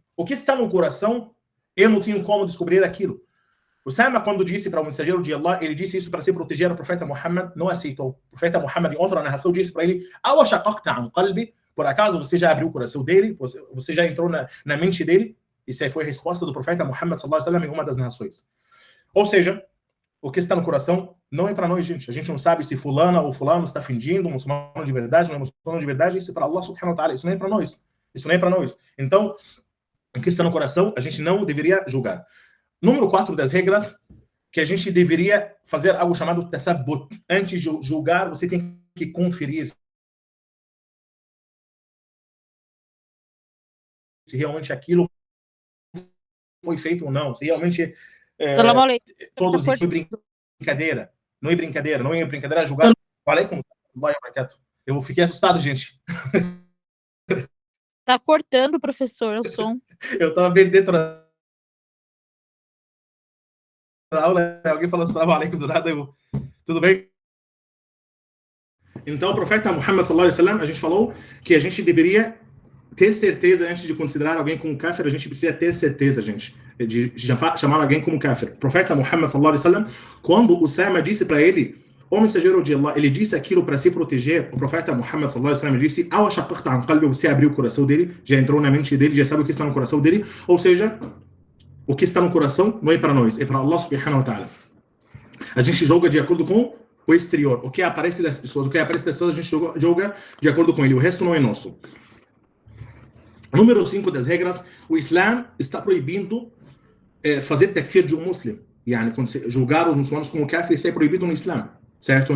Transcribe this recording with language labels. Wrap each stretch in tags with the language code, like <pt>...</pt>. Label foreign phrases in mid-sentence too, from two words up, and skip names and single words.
<pt>O que está no coração, eu não tenho como descobrir aquilo. O Sama, quando disse para o mensageiro de Allah, ele disse isso para se proteger, o profeta Muhammad não aceitou. O profeta Muhammad, em outra narração, disse para ele: por acaso você já abriu o coração dele? Você já entrou na mente dele? Isso aí foi a resposta do profeta Muhammad</pt> <ar>صلى الله عليه وسلم</ar> <pt>em uma das narrações. Ou seja, o que está no coração não é para nós, gente. A gente não sabe se fulana ou fulano está fingindo, um muçulmano de verdade, não é muçulmano de verdade. Isso é para Allah</pt> <ar>سبحانه وتعالى.</ar> <pt>Isso não é para nós. Isso não é para nós. Então, o que está no coração, a gente não deveria julgar. Número 4 das regras, que a gente deveria fazer algo chamado tasabbut. Antes de julgar, você tem que conferir se realmente aquilo foi feito ou não, se realmente todos foi brincadeira. Não é brincadeira, não é brincadeira julgar. Falei com eu fiquei assustado, gente. Tá cortando, professor, o som. Eu tava bem dentro da aula, alguém falou</pt> <ar>السلام عليكم</ar> <pt>do nada, tudo bem? Então, o profeta Muhammad</pt> <ar>صلى الله عليه وسلم,</ar> <pt>a gente falou que a gente deveria ter certeza, antes de considerar alguém como kafir, a gente precisa ter certeza, gente, de chamar alguém como kafir. O profeta Muhammad</pt> <ar>صلى الله عليه وسلم,</ar> <pt>quando Usama disse para ele, o mensageiro de Allah, ele disse aquilo para se proteger, o profeta Muhammad</pt> <ar>صلى الله عليه وسلم</ar> <pt>disse:</pt> <ar>"أو شققت عن قلبي",</ar> <pt>você abriu o coração dele, já entrou na mente dele, já sabe o que está no coração dele. Ou seja, o que está no coração não é para nós, é para Allah</pt> <ar>سبحانه وتعالى.</ar> <pt>A gente julga de acordo com o exterior, o que aparece das pessoas, a gente julga de acordo com ele, o resto não é nosso. Número 5 das regras, o Islã está proibindo fazer takfir de um muçulmano. Yani, julgar os muçulmanos como kafir, isso é proibido no Islã, certo?</pt>